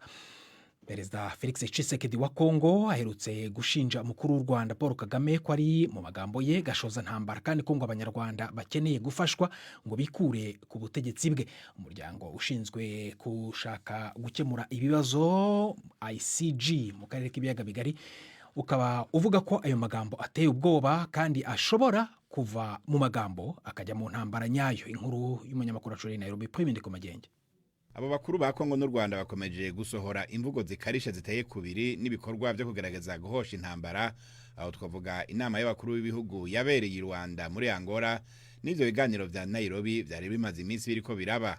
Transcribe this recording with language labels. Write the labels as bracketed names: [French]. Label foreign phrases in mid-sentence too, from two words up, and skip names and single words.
[Kinyarwanda] Perezida Felix Tshisekedi wa Kongo aherutse gushinja umukuru w'u Rwanda Paul Kagame ko ari mu magambo ye gashoza ntambara kandi ko ngo abanyarwanda bakeneye gufashwa ngo bikure ku butegetsi bwe. Umuryango ushinzwe gushaka gukemura ibibazo ICG mu karere k'ibiyaga bigari ukaba uvuga ko ayo magambo ateye ubwoba kandi ashobora kuva mu magambo akajya mu ntambara nyayo. Inkuru y'umunyamakuru wacu i Nairobi Prime ku magenge. Abo bakuru ba Kongo n'u Rwanda bakomeje gusohora imvugo zikarisha ziteye kubiri n'ibikorwa byo kugaragaza guhosha intambara, aho twavuga inama y'abakuru b'ibihugu yabereye i Rwanda muri Angola n'ivyo biganiro vya Nairobi byari bimaze iminsi biriko biraba.